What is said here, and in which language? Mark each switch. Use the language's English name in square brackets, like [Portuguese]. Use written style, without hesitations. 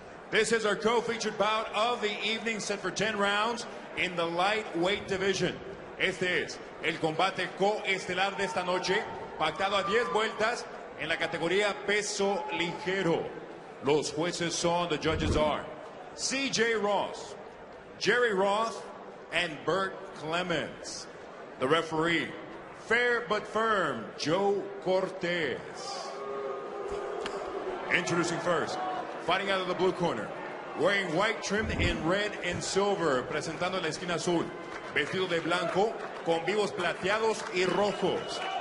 [English] This is our co-featured bout of the evening, set for 10 rounds in the lightweight division. [Spanish] Este es el combate coestelar de esta noche, pactado a 10 vueltas en la categoría peso ligero. Los jueces son, [English] the judges are C.J. Ross, Jerry Roth, and Bert Clements. The referee, fair but firm, Joe Cortez. Introducing first, fighting out of the blue corner, wearing white trimmed in red and silver, [Spanish] presentando en la esquina azul, vestido de blanco, con vivos plateados y rojos.